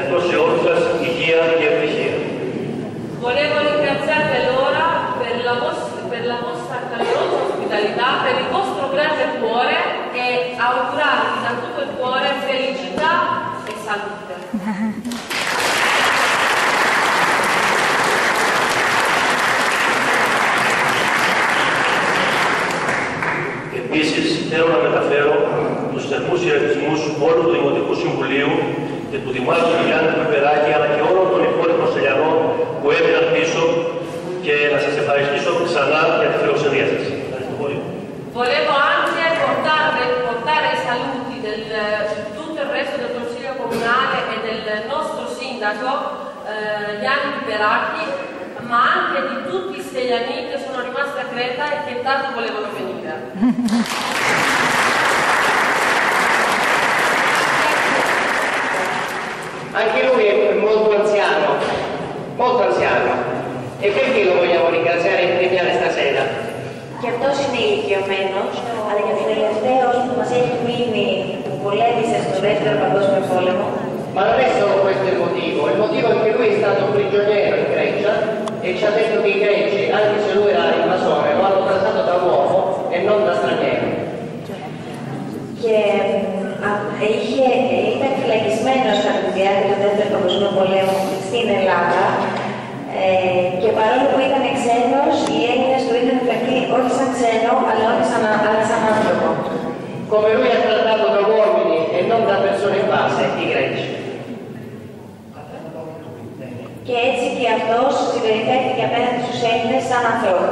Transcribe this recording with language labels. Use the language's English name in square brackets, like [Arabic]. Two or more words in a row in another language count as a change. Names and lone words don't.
[Greek] σε όλους σας υγεία και ευτυχία. [Italian] Volevo ringraziarvi allora per la vostra calorosa ospitalità, per il vostro grande cuore e augurarvi da tutto il cuore felicità e salute. [Greek] Επίσης, θέλω να μεταφέρω τους θερμούς χαιρετισμούς όλου του Δημοτικού Συμβουλίου και του Δημάρχου Γιάννη Πιπεράκη, αλλά και όλων των υπόλοιπων Σελιανών που έμειναν πίσω και να σας ευχαριστήσω ξανά για τη φιλοξενία σας. Ευχαριστώ πολύ. [Italian] Volevo anche portare i saluti di tutto il resto del Consiglio Comunale e del nostro Sindaco Gianni Piperacchi, ma anche di tutti i Seliani che sono rimasti a Creta e che tanto volevano venire. Anche lui è molto anziano, e perché lo vogliamo ringraziare e premiare stasera? [Greek] Και αυτός είναι ηλικιωμένος, αλλά για τον τελευταίο που μας έχει μείνει, που πολέμησε στο δεύτερο παγκόσμιο πόλεμο. [Italian] Ma non è solo questo il motivo è che lui è stato prigioniero in Grecia e ci ha detto che i greci, anche se lui era invasore, lo hanno trattato da uomo e non da straniero. [Greek] Και ήταν φυλακισμένος κατά τη διάρκεια του δεύτερου παγκοσμίου πολέμου στην Ελλάδα και παρόλο που ήταν ξένος, οι Έλληνες του είχαν φερθεί όχι σαν ξένο, αλλά σαν άνθρωπο. [Italian] Come lui ha trattato da uomini e non da persone in base, i greci. [Greek] Και έτσι και αυτός συμπεριφέρθηκε απέναντι στους Έλληνες σαν ανθρώπους.